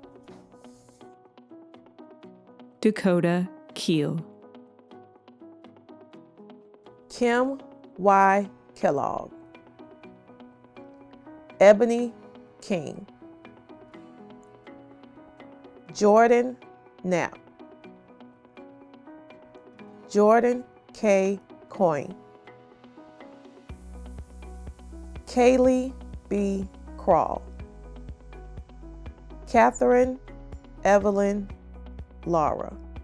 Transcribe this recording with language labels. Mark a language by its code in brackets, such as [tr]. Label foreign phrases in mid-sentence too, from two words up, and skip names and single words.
[en] Dakota Keel. Kim Y. Kellogg. Ebony King. Jordan Knapp. Jordan K. Coyne. Kaylee B. Crawl. Catherine Evelyn Laura.